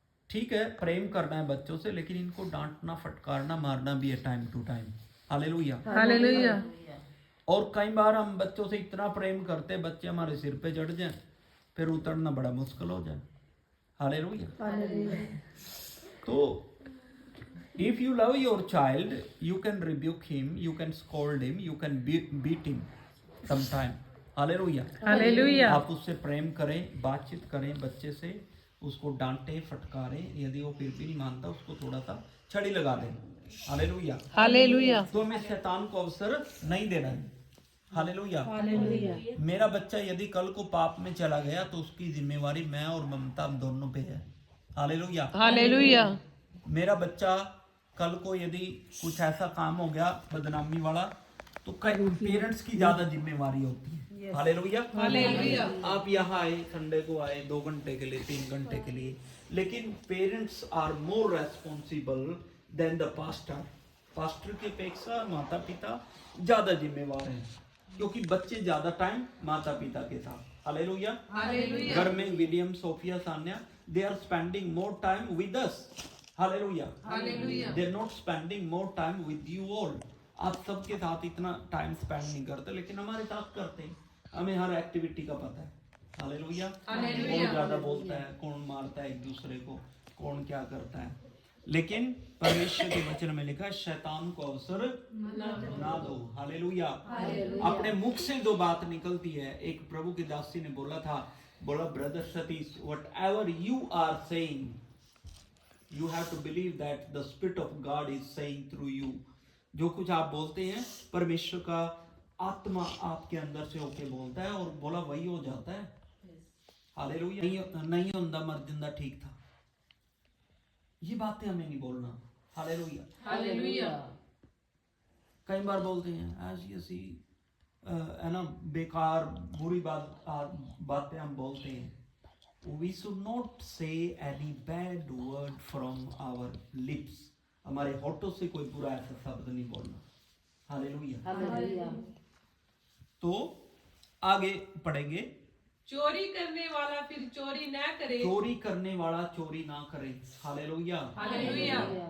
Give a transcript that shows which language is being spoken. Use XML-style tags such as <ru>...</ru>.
<hi>ठीक है, प्रेम करना है बच्चों से, लेकिन इनको डांटना, फटकारना, मारना भी है time to time. Hallelujah. Hallelujah. और कई बार हम बच्चों से इतना प्रेम करते, बच्चे हमारे सिर पे चढ़ जाए, फिर उतरना बड़ा मुश्किल हो जाए। हालेलुया।</hi> <en>तो if you love your child, you can rebuke him, you can scold him, you can beat him sometime. Hallelujah.</en> <hi>Hallelujah. आप उससे प्रेम करें, बातचीत करें बच्चे से, उसको डांटें, फटकारें, यदि वो फिर भी नहीं मानता उसको थोड़ा सा छड़ी लगा दें। हालेलुया। हालेलुया। तो हमें शैतान को अवसर नहीं देना है। हालेलुया। हालेलुया मेरा बच्चा यदि कल को पाप में चला गया तो उसकी जिम्मेवारी मैं और ममता हम दोनों पे है। हालेलुया। हालेलुया। मेरा बच्चा कल को यदि कुछ ऐसा काम हो गया बदनामी वाला, तो कई पेरेंट्स की ज्यादा जिम्मेवारी होती है। हालेलुया। हालेलुया। आप यहाँ आए, संडे को आए 2 घंटे के लिए, 3 घंटे के लिए, लेकिन</hi> <en>Parents are more responsible than the pastor.</en> <hi>Pastor की अपेक्षा माता पिता ज्यादा जिम्मेवार हैं, क्योंकि बच्चे ज्यादा टाइम माता पिता के साथ। हालेलुया। हालेलुया। घर में</hi> <en>William, Sophia, Sanya, they are spending more time with us. Hallelujah. Hallelujah. They are not spending more time with you all.</en> <hi>आप सबके साथ इतना टाइम स्पेंड नहीं करते, लेकिन हमारे साथ करते हैं। हमें हर एक्टिविटी का पता है। हालेलुया। कौन ज्यादा बोलता है, कौन मारता है एक दूसरे को, कौन क्या करता है। लेकिन परमेश्वर के वचन में लिखा है शैतान को अवसर ना दो। हालेलुया। अपने मुख से जो बात निकलती है, एक प्रभु की दासी ने बोला था, बोला brother Satish,</hi> <en>Whatever you are saying you have to believe that the spirit of God is saying through you.</en> <hi>जो कुछ आप बोलते हैं परमेश्वर का आत्मा आपके अंदर से होके बोलता है, और बोला वही हो जाता है। हालेलुया। नहीं होंदा मर जिंदा ठीक था, ये बातें हमें नहीं बोलना। हालेलुया। हालेलुया। कई बार बोलते हैं ऐसी है ना, बेकार बुरी बातें हम बोलते हैं।</hi> <en>We should not say any bad word from our lips.</en> <hi>हमारे होठों से कोई बुरा ऐसा शब्द नहीं बोलना। हालेलुया। तो आगे पढ़ेंगे। चोरी करने वाला फिर चोरी ना करे। चोरी करने वाला चोरी ना करे। हालेलुया। हालेलुया।</hi>